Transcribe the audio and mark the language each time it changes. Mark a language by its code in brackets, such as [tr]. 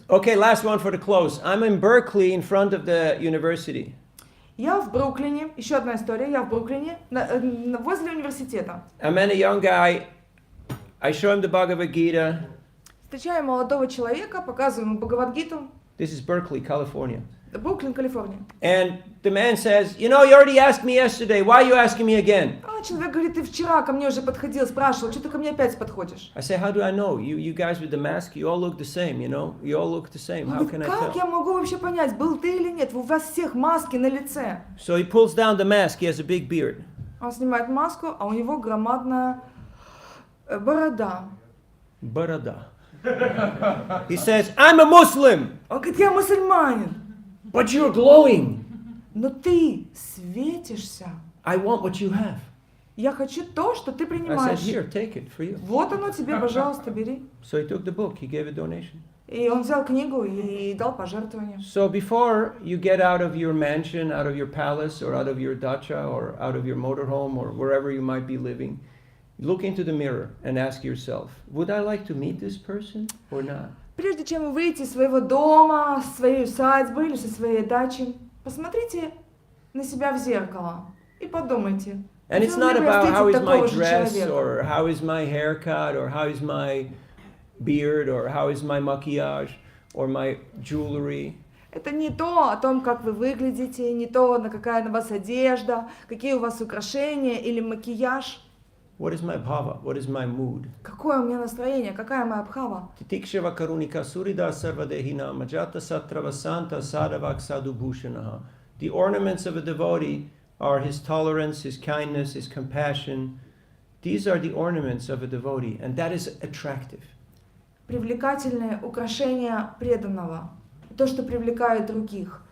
[en] Okay, last one for the close. I'm in Berkeley in front of the university. [ru] Я в Бруклине, еще одна история, я в Бруклине, возле университета. [en] I met a young guy. I show him the Bhagavad Gita. [ru] Встречаю молодого человека, показываю ему Бхагавад-гиту. [en] This is Berkeley, California. [ru] Бруклин, Калифорния. [en] And the man says, you know, you already asked me yesterday. Why are you asking me again? [ru] Человек говорит: ты вчера ко мне уже подходил, спрашивал, что ты ко мне опять подходишь? [en] I say, how do I know? You guys with the mask, you all look the same, you know? You all look the same. How can I tell? [ru] Как я могу вообще понять, был ты или нет? У вас всех маски на лице. [en] So he pulls down the mask. He has a big beard. [ru] Он снимает маску, а у него громадная борода. [en] Barada. He says, I'm a Muslim. [ru] Он говорит: я мусульманин. [en] But you're glowing. [ru] Но ты светишься. [en] I want what you have. [ru] Я хочу то, что ты [en] I said, [ru] принимаешь. [en] here, take it for you. [ru] Вот оно тебе, пожалуйста, бери. [en] So he took the book. He gave a donation. [ru] И он взял книгу и дал пожертвование. [en] So before you get out of your mansion, out of your palace, or out of your dacha, or out of your motorhome, or wherever you might be living, look into the mirror and ask yourself, would I like to meet this person or not? [ru] Прежде чем выйти из своего дома, с своей усадьбы или со своей дачи, посмотрите на себя в зеркало и подумайте. [en] And it's not about how is my dress, or how is my haircut, or how is my beard, or how is my maquillage, or my jewelry. [ru] Это не то о том, как вы выглядите, не то, какая на вас одежда, какие у вас украшения или макияж. [en] What is my bhava? What is my mood? [ru] Какое у меня настроение, какая моя бхава? [sa] Titikshava karunika surida sarvadehina majata satravasanta sadavak sadubhushanaha. [en] The ornaments of a devotee are his tolerance, his kindness, his compassion. These are the ornaments of a devotee, and that is attractive. [ru] Привлекательные украшения преданного. То, что привлекает других.